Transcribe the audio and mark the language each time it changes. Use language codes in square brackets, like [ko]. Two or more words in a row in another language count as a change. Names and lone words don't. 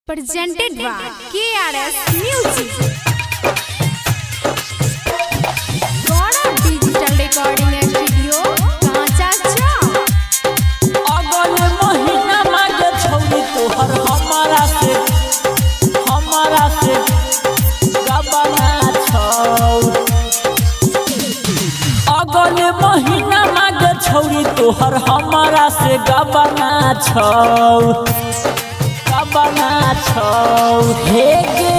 [en] presented by KRS Music. Gora Digital Recording Studio, Kancha Chowk. [mag] अगल महीना मांगे छौरी तोहर हमारा से गबना छौ। अगल महीना मांगे छौरी तोहर हमारा से गबना छौ हे गे।